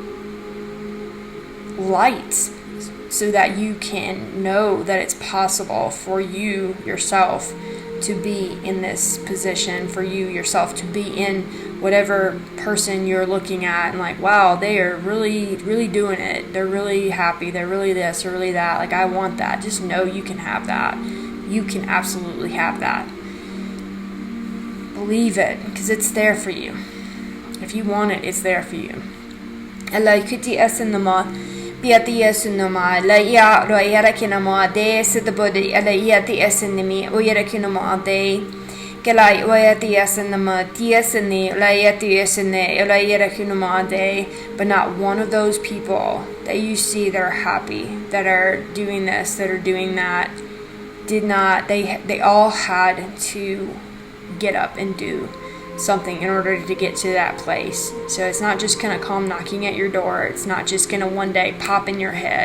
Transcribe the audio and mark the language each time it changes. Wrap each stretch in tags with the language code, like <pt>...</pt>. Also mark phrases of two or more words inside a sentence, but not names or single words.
<en>light so that you can know that it's possible for you yourself to be in this position, for you yourself to be in whatever person you're looking at and like, wow, they are really, really doing it. They're really happy. They're really this or really that. Like, I want that. Just know you can have that. You can absolutely have that. Believe it, because it's there for you. If you want it, it's there for you. Piati esunoma la ya ro yarakinamo de sidbodi ala yati esinimi o yarakinamo de kelai o yati esinama tiesini la yati esine ala yarakinamo de. But not one of those people that you see that are happy, that are doing this, that are doing that, did not, they all had to get up and do something in order to get to that place. So it's not just going to come knocking at your door. It's not just going to one day pop in your head.</en>